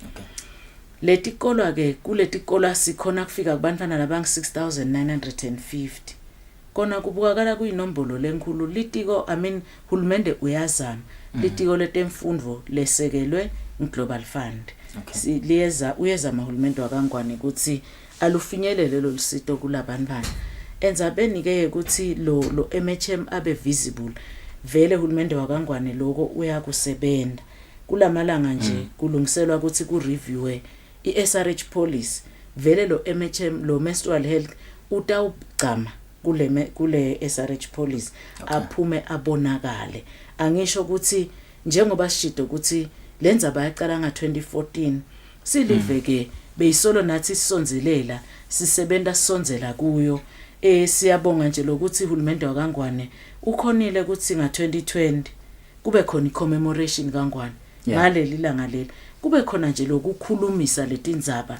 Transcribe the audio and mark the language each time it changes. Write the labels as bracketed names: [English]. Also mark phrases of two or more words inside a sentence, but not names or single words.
[Swati] Letikolo ke kuletikolo sikhona kufika kubantwana labang 6950 kona kubukakala kuyinombolo lenkulu litiko hulumende uyazama litiko letemfundo lesekelwe ngeGlobal Fund uyezama hulumende wakangwane ukuthi alufinyelele lo lusito kulabantwana enzabeni ke ukuthi lo MHM abe visible vele hulumende wakangwane lokho uyakusebenza kulamalanga nje kulungiselwa ukuthi ku review iSRH policy vele lo MHM lo [English] menstrual health [Swati] utawugcama kule SRH policy aphume abonakale angisho ukuthi njengoba sishido ukuthi lenza bayaqala nga2014 siliveke beyisolo nathi sisonzelela sisebenta sisonzela kuyo siyabonga nje lokuthi uhulumende wakangwane ukhonile ukuthi nga2020 kube khona i-commemoration kangwane ngaleli langa leli kube khona nje lokukhulumisa letindzaba